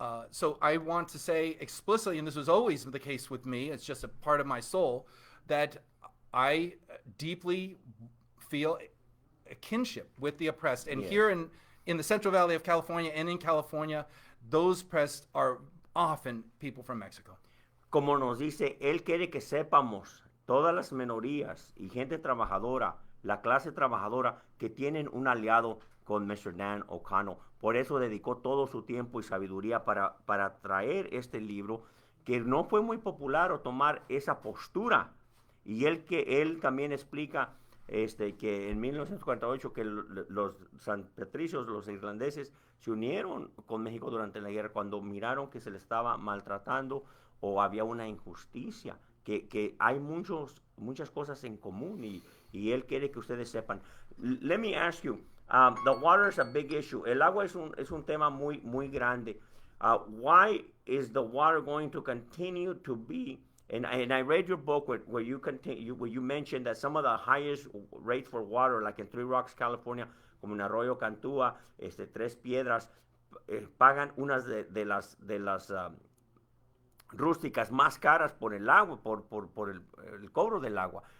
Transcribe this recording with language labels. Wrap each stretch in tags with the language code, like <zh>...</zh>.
<en>So I want to say explicitly, and this was always the case with me, it's just a part of my soul, that I deeply feel a kinship with the oppressed. And here in the Central Valley of California and in California, those oppressed are often people from Mexico.</en> <es>Como nos dice, él quiere que sepamos todas las minorías y gente trabajadora, la clase trabajadora, que tienen un aliado con Mr. Dan O'Connell. Por eso dedicó todo su tiempo y sabiduría para traer este libro, que no fue muy popular o tomar esa postura. Y él también explica que en 1948 que los San Patricios, los irlandeses, se unieron con México durante la guerra cuando miraron que se le estaba maltratando o había una injusticia, que hay muchas cosas en común y él quiere que ustedes sepan.</es> <en>Let me ask you, the water is a big issue.</en> <es>El agua es un tema muy grande.</es> <en>Why is the water going to continue to be? And I read your book where you mentioned that some of the highest rates for water, like in Three Rocks, California,</en> <es>como en Arroyo Cantúa, Tres Piedras, pagan unas de las rústicas más caras por el agua, por el cobro del agua.</es>